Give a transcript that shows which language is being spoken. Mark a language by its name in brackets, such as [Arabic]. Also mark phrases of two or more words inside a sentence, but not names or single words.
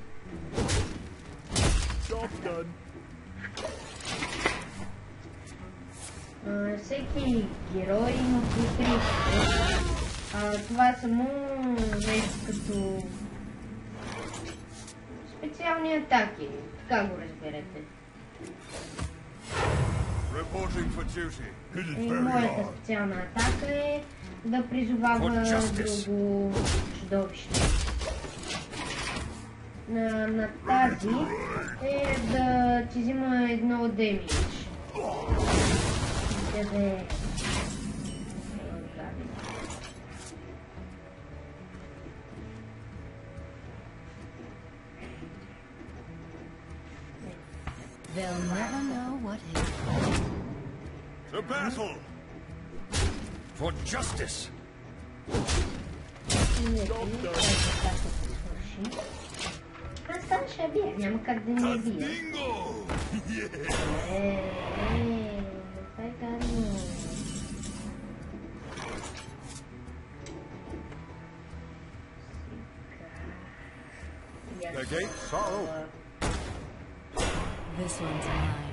[English] Job done. [Bulgarian] Всеки герой има по 3. Това само нещо като специални атаки. Така го разберете. И моята специална атака е да призовава друго чудовище. На тази е да ти взима едно демидж. Къде [English] They'll never know what hit. To battle! For justice! [Bulgarian] Аз там ще бия, няма как да не бия. Това е гадно. [English] The gates are open. This one's mine.